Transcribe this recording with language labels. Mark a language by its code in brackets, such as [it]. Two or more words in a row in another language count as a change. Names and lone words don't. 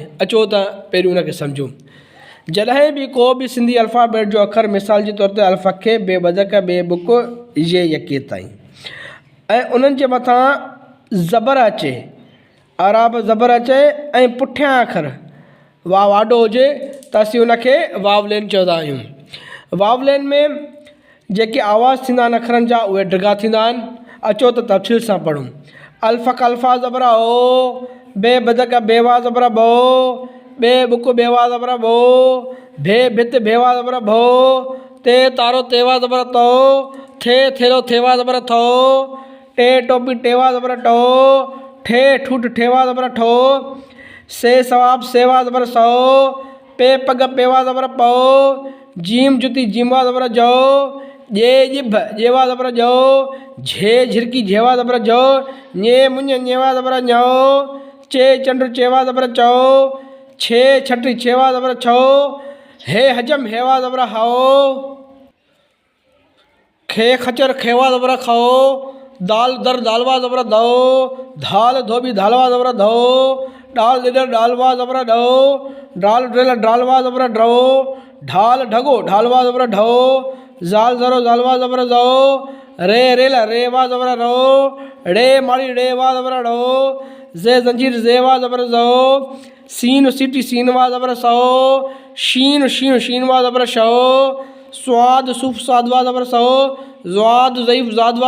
[sd] अचो त पहिरियों उनखे सम्झूं। जॾहिं बि को बि सिंधी अल्फ़ाबेट जो अखर मिसाल जे तौर ते अल्फ़ खे बेबदक बेबुक ये यके ताईं ऐं उन्हनि जे मथां ज़बर अचे, अराब ज़बर अचे ऐं पुठियां अखर वाव आॾो हुजे त असीं उनखे वावलेन चवंदा आहियूं। वावलेन में जेके आवाज़ थींदा आहिनि अखरनि जा उहे ढिघा थींदा आहिनि। अचो त तफ़सील सां पढ़ूं। अल्फ़ अल्फ़ा ज़बर ओ, बे बदक बेवा ज़बर बो, बे बुक बेवा ज़बर बो, भे भित भेवा ज़बर भो, ते तारो तेवा ज़बर तो, थे थेरो थेवा ज़बर थो, टे टोपी टेवा ज़बर टो, ठे ठूठ ठेवा ज़बर ठो, से सवाब सेवा ज़बर सो, पे पग पेवा ज़बर पो, जीम जुती जीवा ज़बर जो, जे जिभ जेवा ज़बर जो, झे झिरकी झेवा ज़बर जो, ने मुंज नेवा ज़बर ञो, चे चंड चेवा ज़बर चो, छे छटी छेवा ज़बर छो, हे हजम हेवा ज़बर हाओ, खे खचर खेवा ज़बर खो, दाल दर दालवा ज़बर दो, धाल धोबी धालवा ज़बर धो, डाल डिडर डालवा ज़बर डो, डाल ड्रिल डालवा ज़बर ड्रो, ढाल ढगो ढालवा ज़बर ढो, ज़ाल ज़रो ज़ालवा ज़बर ज़ो, रे रेल रेवा ज़बर रो, रे माड़ी रेवा ज़बर रो, जे जंजीर जेवा ज़बर ज़ो, सीन सीटी सीनवा ज़बर सो, शीन शीन शीनवा ज़बर शो, स्वाद सूफ सादवा ज़बर सो, ज़्वाद ज़ईफ़ ज़ादवा